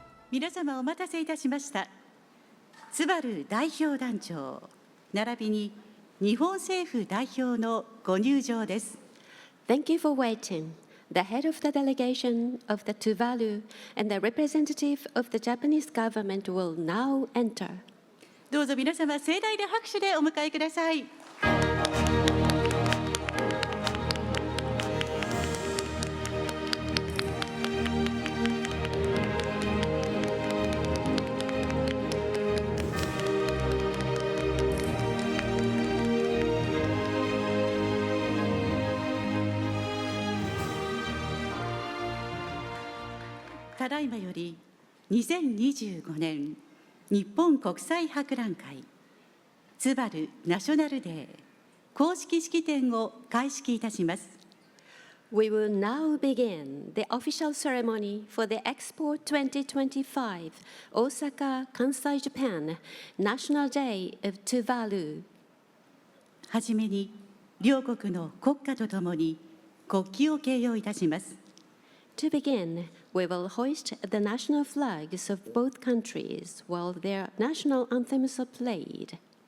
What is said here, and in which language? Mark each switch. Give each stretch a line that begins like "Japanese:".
Japanese: 皆様お待たせいたしました。ツバル代表団長、並びに日本政府代表のご入場です。
English: Thank you for waiting. The head of the delegation of the Tuvalu and the representative of the Japanese government will now enter.
Japanese: どうぞ皆様、盛大な拍手でお迎えください。ただいまより2025年日本国際博覧会ツバルナショナルデー公式式典を開式いたします。
English: We will now begin the official ceremony for the EXPO 2025 Osaka, Kansai, Japan National Day of Tuvalu.
Japanese: はじめに両国の国歌とともに国旗を掲揚いたします。
English: To begin, we will hoist the national flags of both countries while their national anthems are played.